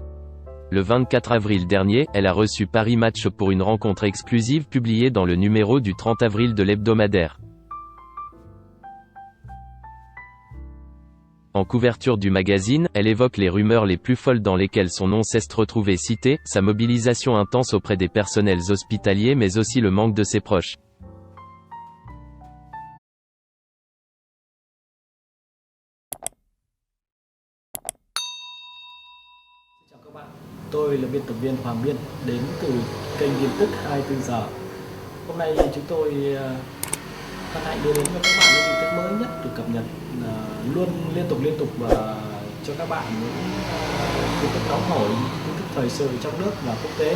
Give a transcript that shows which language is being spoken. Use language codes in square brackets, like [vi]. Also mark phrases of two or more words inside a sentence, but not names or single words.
[fr] Le 24 avril dernier, elle a reçu Paris Match pour une rencontre exclusive publiée dans le numéro du 30 avril de l'hebdomadaire. En couverture du magazine, elle évoque les rumeurs les plus folles dans lesquelles son nom s'est retrouvé cité, sa mobilisation intense auprès des personnels hospitaliers mais aussi le manque de ses proches. [vi] Chào các bạn, tôi là biên tập viên Hoàng Biên đến từ kênh tin tức 24 giờ. Hôm nay chúng tôi hân hạnh đưa đến cho các bạn những tin tức mới nhất được cập nhật luôn liên tục và cho các bạn những tin tức nóng hổi, tin tức thời sự trong nước và quốc tế.